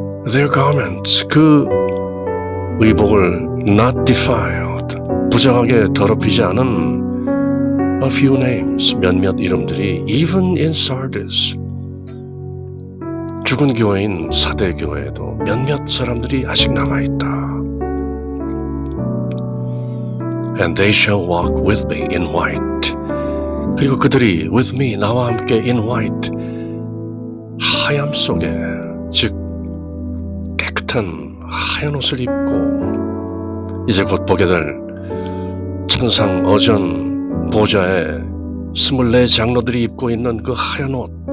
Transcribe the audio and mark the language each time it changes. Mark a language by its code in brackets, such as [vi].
[en] their garments, [ko] 그 의복을 [en] not defiled, [ko] 부정하게 더럽히지 않은 [en] a few names, [ko] 몇몇 이름들이 [en] even in Sardis, [ko] 죽은 교회인 사대 교회에도 몇몇 사람들이 아직 남아있다. [en] And they shall walk with me in white. [ko] 그리고 그들이 [en] with me, [ko] 나와 함께 [en] in white, [ko] 하얌 속에, 즉 깨끗한 하얀 옷을 입고 이제 곧 보게 될 천상 어전 보좌에 24 장로들이 입고 있는 그 하얀 옷,